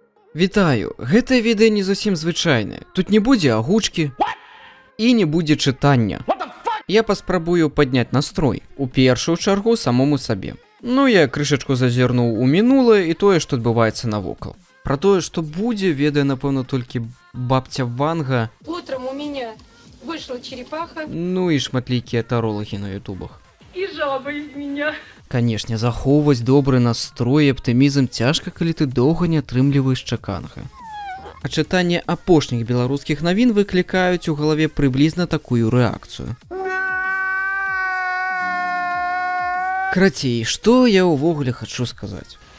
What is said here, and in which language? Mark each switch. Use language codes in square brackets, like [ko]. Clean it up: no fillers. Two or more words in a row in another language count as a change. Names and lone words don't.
[be] Вітаю, гэтае відэо не зусім звычайнае. Тут не будзе агучкі і не будзе чытання. Я паспрабую падняць настрой, у першую чаргу самому сабе. Ну, я крышачку зазірнуў у мінулае і тое, што адбываецца навокал. Пра тое, што будзе, ведае, напэўна, толькі бабця Ванга. [ru] Утром у меня вышла черепаха. [be] Ну і шматлікія таролагі на ютубах. [ru] И жаба из меня. [be] Канешне, захоўваць добры настрой і аптымізм цяжка, калі ты доўга не атрымліваеш чаканага. А чытанне апошніх беларускіх навін выклікаюць у галаве прыблізна такую рэакцыю. Карацей, што я ўвогуле хачу сказаць?